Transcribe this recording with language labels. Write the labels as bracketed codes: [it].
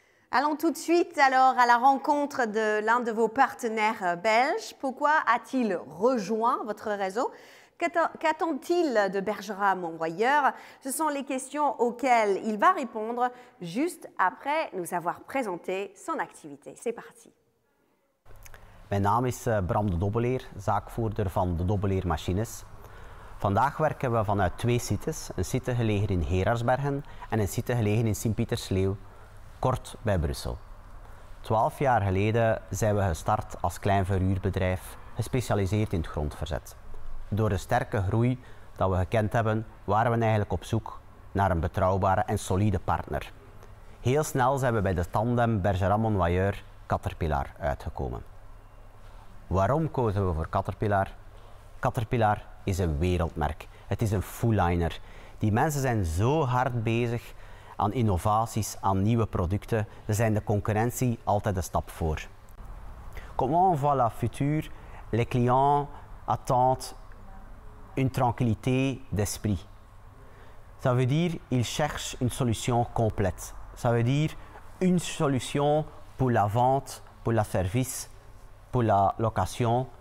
[fr] Allons tout de suite alors à la rencontre de l'un de vos partenaires belges. Pourquoi a-t-il rejoint votre réseau? Qu'attend-il de Bergerac Monnoyeur? Ce sont les questions auxquelles il va répondre juste après nous avoir présenté son activité. C'est parti. [nl] Mijn naam is Bram de Dobbeleer, zaakvoerder van de Dobbeleer Machines. Vandaag werken we vanuit twee sites. Een site gelegen in Geraardsbergen en een site gelegen in Sint-Pietersleeuw, kort bij Brussel. 12 jaar geleden zijn we gestart als klein verhuurbedrijf, gespecialiseerd in het grondverzet. Door de sterke groei dat we gekend hebben, waren we eigenlijk op zoek naar een betrouwbare en solide partner. Heel snel zijn we bij de tandem Bergerac Monnoyeur Caterpillar uitgekomen. Waarom kozen we voor Caterpillar? Caterpillar is een wereldmerk. Het is een full-liner. Die mensen zijn zo hard bezig aan innovaties, aan nieuwe producten. Ze zijn de concurrentie altijd een stap voor. [fr] Comment on voit la future? Les clients attendent une tranquillité d'esprit. Ça veut dire qu'ils cherchent une solution complète. Ça veut dire une solution pour la vente, pour le service, pour la location.